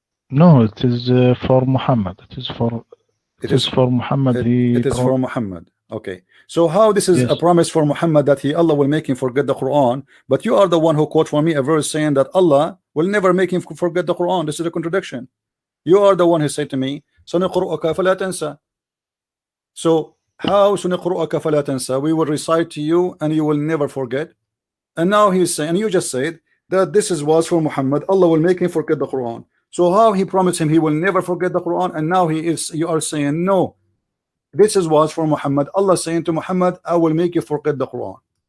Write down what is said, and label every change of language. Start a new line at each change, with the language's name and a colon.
English: No, it is for Muhammad. It is for Muhammad. It is for Muhammad. Okay. So how this is Yes. a promise for Muhammad that Allah will make him forget the Quran, but you are the one who quote for me a verse saying that Allah will never make him forget the Quran. This is a contradiction. You are the one who said to me,
Arabic: سنقرؤك فلا تنسى.
English: So how
Arabic: سنقرؤك فلا تنسى?
English: We will recite to you and you will never forget. And now he's saying, and you just said that this was for Muhammad, Allah will make him forget the Quran. So how he promised him he will never forget the Quran, and now you are saying no, this was for Muhammad, Allah saying to Muhammad, I will make you forget the Quran.